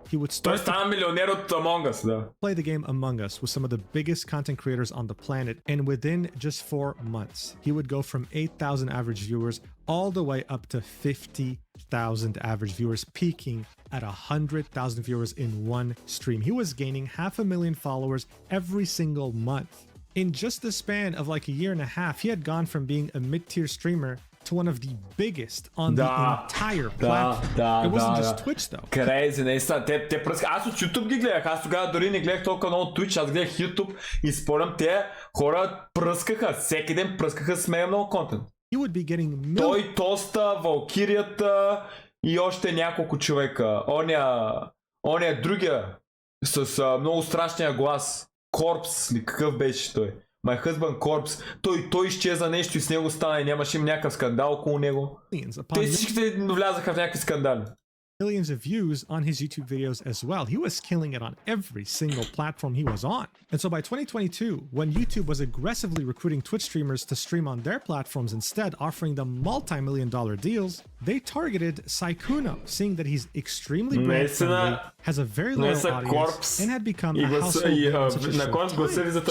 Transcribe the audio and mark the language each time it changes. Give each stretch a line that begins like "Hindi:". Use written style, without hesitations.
English: He would start to play the game Among Us with some of the biggest content creators on the planet, and within just 4 months, he would go from 8,000 average viewers all the way up to 50,000 average viewers, peaking at 100,000 viewers in one stream. He was gaining 500,000 followers every single month. In just the span of like a year and a half, he had gone from being a mid-tier streamer to one of the biggest on the entire platform. It wasn't just Twitch though. Crazy,
Bulgarian: наистина. Те пръскаха. Аз от YouTube ги гледах. Аз тогава дори не гледах толкова много Twitch. Аз гледах YouTube и спомням, те хора пръскаха. Всеки ден пръскаха с мега много контент.
English: You would be getting
Bulgarian: Той, Тоста, Валкирията и още няколко човека. Оня другия с много страшния глас. Корпс ли какъв беше той?
English: My husband Corpse,
Bulgarian: той изчезна нещо и с него стана и нямаше им някакъв скандал около него. Те всичките влязаха в някакви скандали.
English: millions of views on his YouTube videos as well. He was killing it on every single platform he was on. And so by 2022, when YouTube was aggressively recruiting Twitch streamers to stream on their platforms instead, offering them multi-million-dollar deals, they targeted Sykkuno, seeing that he's extremely brand friendly, has a very loyal audience, and had become a household name in such a short time.